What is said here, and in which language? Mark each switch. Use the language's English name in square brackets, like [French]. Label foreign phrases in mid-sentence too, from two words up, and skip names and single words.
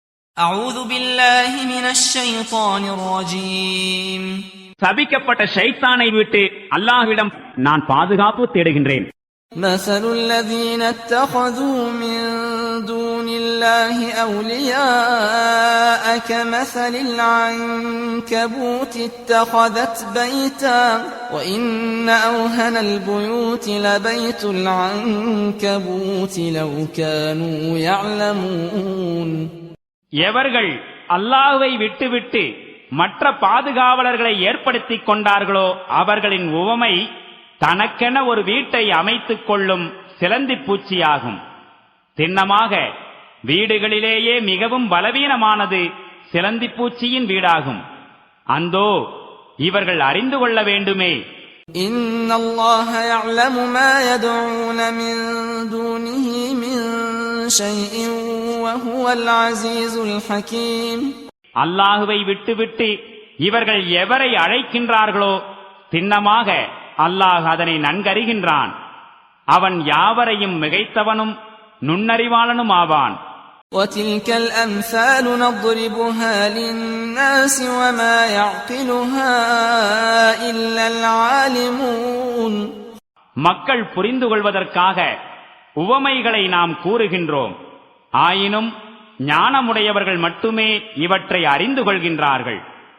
[Arabic] أعوذ بالله من الشيطان الرجيم [Tamil] சபிக்கப்பட்ட ஷைத்தானை விட்டு அல்லாஹ்விடம் நான் பாதுகாப்பு தேடுகின்றேன். [Arabic] مثل الذين اتخذوا من دون الله أولياء كمثل العنكبوت اتخذت بيتا وإن أوهن البيوت لبيت العنكبوت لو كانوا يعلمون. [Tamil] எவர்கள் அல்லாஹ்வை விட்டுவிட்டு மற்ற பாதுகாவலர்களை ஏற்படுத்திக் கொண்டார்களோ அவர்களின் உவமை தனக்கென ஒரு வீட்டை அமைத்துக் கொள்ளும் சிலந்தி பூச்சியாகும். திண்ணமாக வீடுகளிலேயே மிகவும் பலவீனமானது சிலந்தி பூச்சியின் வீடாகும். அந்தோ இவர்கள் அறிந்து கொள்ள வேண்டுமே. [Arabic] إن الله يعلم ما يدعون من دونه من شيء وهو العزيز الحكيم. [Tamil] அல்லாஹுவை விட்டுவிட்டு இவர்கள் எவரை அழைக்கின்றார்களோ திண்ணமாக அல்லாஹ் அதனை நன்கறிகின்றான். அவன் யாவரையும் மிகைத்தவனும் நுண்ணறிவாளனும் ஆவான். [Arabic] وَتِلْكَ الْأَمْثَالُ نَضْرِبُهَا لِلنَّاسِ وَمَا يَعْقِلُهَا إِلَّا الْعَالِمُونَ. [Tamil] மக்கள் புரிந்து கொள்வதற்காக உவமைகளை நாம் கூறுகின்றோம். ஆயினும் ஞானமுடையவர்கள் மட்டுமே இவற்றை அறிந்து கொள்கின்றார்கள்.